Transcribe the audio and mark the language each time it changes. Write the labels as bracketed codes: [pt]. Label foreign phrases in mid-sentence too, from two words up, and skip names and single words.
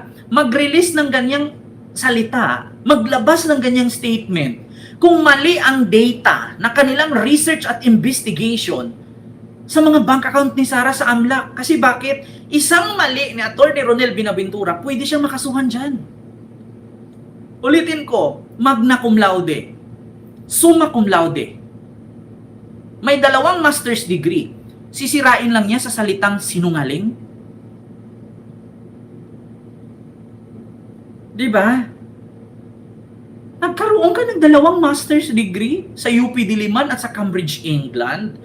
[tl] Mag-release ng ganyang salita, maglabas ng ganyang statement kung mali ang data na kanilang research at investigation sa mga [en] bank account [tl] ni Sara sa AMLAC. Kasi bakit? Isang mali ni Attorney Ronel Buenaventura, pwede siyang makasuhan dyan. Ulitin ko, [la] magna cum laude, summa cum laude, [tl] may 2 [en] master's degree, [tl] sisirain lang niya sa salitang sinungaling? Di ba? Nagkaroon ka ng 2 [en] master's degree [tl] sa UP Diliman at sa Cambridge, England.